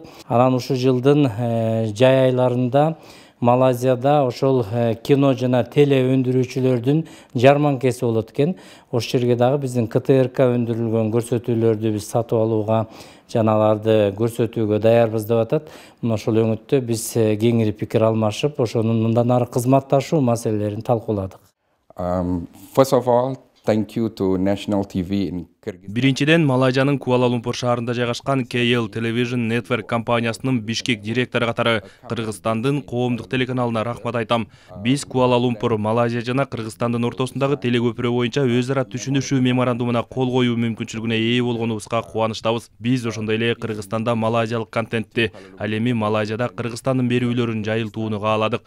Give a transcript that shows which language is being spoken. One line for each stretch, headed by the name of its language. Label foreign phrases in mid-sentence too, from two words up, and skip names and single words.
Kyrgyz: Анан ушул жылдын жай айларында Малайзияда ошол кино жана теле өндүрүүчүлөрдүн жарманкеси болот экен. Ошол жерге дагы биздин КТРК өндүрүлгөн көрсөтүүлөрдү биз сатып алууга жана аларды көрсөтүүгө даярбыз деп атат. Мына ошол өңүттө биз кеңири пикир алмашып, ошонун мындан ары кызматташуу маселелерин талкууладык.
English: First of all, thank you to National TV in Kyrgyzstan.
Kyrgyz: Биринчиден, Малайзиянын Куала-Лумпур шаарында жайгашкан KL Television Network компаниясынын Бишкек директору катары Кыргызстандын коомдук телеканалына рахмат айтам. Биз Куала-Лумпур, Малайзия жана Кыргызстандын ортосундагы телекөпүрө боюнча өз ара түшүнүшүү меморандумуна кол коюу мүмкүнчүлүгүнө ээ болгонубузга кубанычтабыз. Биз ошондой эле Кыргызстанда малайзиялык контентти, ал эми Малайзияда Кыргызстандын берүүлөрүн жайылтууну кааладык.